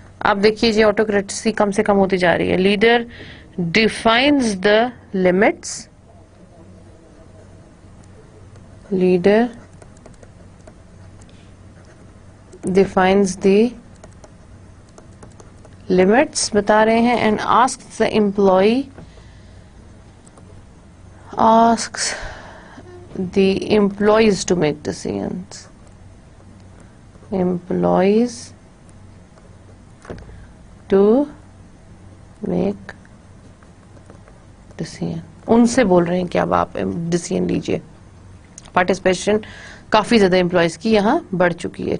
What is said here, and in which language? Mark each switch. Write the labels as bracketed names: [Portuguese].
[Urdu] آپ دیکھیے جی آٹوکریسی کم سے کم ہوتی جا رہی ہے. [English] leader defines the limits, leader defines the limits [Urdu] بتا رہے ہیں, [English] And asks the employee, asks the employees to make decisions. Employees to make decision. [Urdu] ان سے بول رہے ہیں کہ اب آپ ڈیسیژن لیجئے. پارٹیسپیشن کافی زیادہ امپلائیز کی یہاں بڑھ چکی ہے.